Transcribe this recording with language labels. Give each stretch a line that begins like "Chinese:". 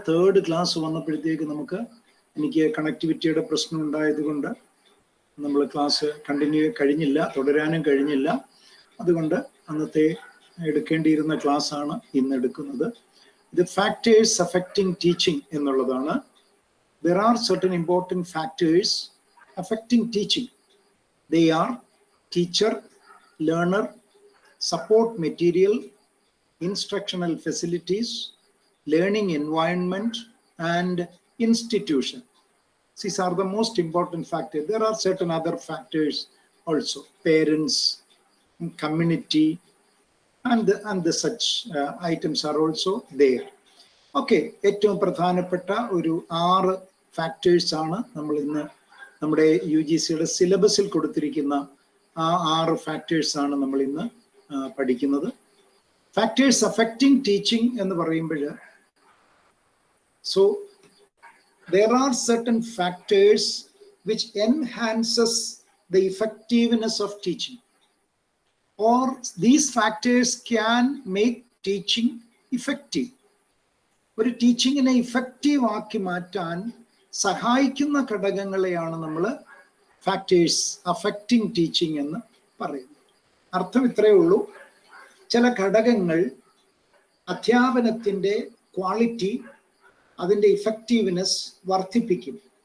Malayalam: Third class വന്നപ്പോഴത്തേക്ക് എനിക്ക് കണക്ടിവിറ്റിയുടെ പ്രശ്നം ഉണ്ടായതുകൊണ്ട് നമ്മൾ ക്ലാസ് തുടരാനും കഴിഞ്ഞില്ല. അതുകൊണ്ട് അന്നത്തെ എടുക്കേണ്ടിയിരുന്ന ക്ലാസ് ആണ് ഇന്ന് എടുക്കുന്നത്. ഇത് ഫാക്ടേഴ്സ് അഫക്റ്റിംഗ് ടീച്ചിങ് എന്നുള്ളതാണ്.
English: There are certain important factors affecting teaching. They are teacher, learner, support material, instructional facilities, learning environment, and institution. These are the most important factors. There are certain other factors also, parents, community, and the such items are also there.
Malayalam: Okay, ഏറ്റവും പ്രധാനപ്പെട്ട ഒരു 6 factors ആണ് നമ്മൾ ഇന്ന് നമ്മുടെ UGCയുടെ സിലബസിൽ കൊടുത്തിരിക്കുന്ന ആ 6 ഫാക്ടേഴ്സ് ആണ് നമ്മൾ ഇന്ന് പഠിക്കുന്നത്. ഫാക്ടേഴ്സ് അഫക്റ്റിംഗ് ടീച്ചിങ് എന്ന് പറയുമ്പോൾ,
English: so there are certain factors which enhances the effectiveness of teaching, or these factors can make teaching effective.
Malayalam: ഒരു ടീച്ചിങ്ങിനെ ഇഫക്റ്റീവ് ആക്കി മാറ്റാൻ സഹായിക്കുന്ന ഘടകങ്ങളെയാണ് നമ്മൾ ഫാക്ടേഴ്സ് അഫക്റ്റിംഗ് ടീച്ചിങ് എന്ന് പറയുന്നത്. അർത്ഥം ഇത്രയേ ഉള്ളൂ, ചില ഘടകങ്ങൾ അധ്യാപനത്തിൻ്റെ ക്വാളിറ്റി, അതിൻ്റെ ഇഫക്റ്റീവ്നെസ് വർദ്ധിപ്പിക്കും.